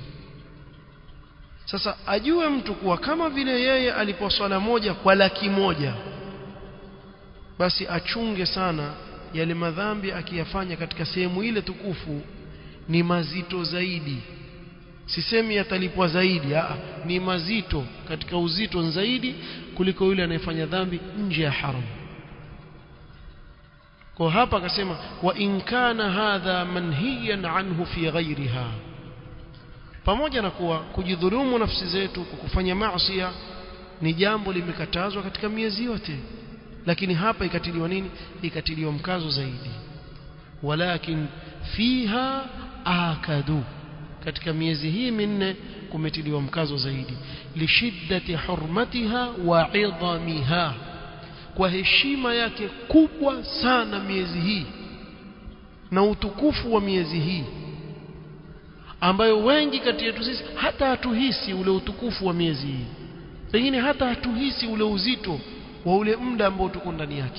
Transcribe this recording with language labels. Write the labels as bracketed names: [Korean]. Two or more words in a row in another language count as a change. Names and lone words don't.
[Swahili] Sasa ajue mtu kuwa kama vile yeye alipo swala moja kwa laki moja, basi achunge sana yale madhambi akiyafanya katika sehemu ile tukufu ni mazito zaidi. Sisemi yatalipwa zaidi, ni mazito, katika uzito zaidi kuliko yule anayefanya dhambi nje ya haram. Kwa hapa akasema [Arabic] وإن كان هذا منهيا عنه في غيرها, [Swahili] pamoja na kuwa kujidhulumu nafsi zetu kwa kufanya maasi ni jambo limekatazwa katika miezi yote, lakini hapa ikatiliwa nini? Ikatiliwa mkazo zaidi. [Arabic] ولكن فيها آكد, [Swahili] katika miezi hii minne kumetiliwa mkazo zaidi, [Arabic] لشدة حرمتها وعظمها, [Swahili] kwa heshima yake kubwa sana miezi hii na utukufu wa miezi hii, ambayo wengi kati yetu sisi hata hatuhisi ule utukufu wa miezi hii, pengine hata hatuhisi ule uzito wa ule muda ambao tuko ndani yake.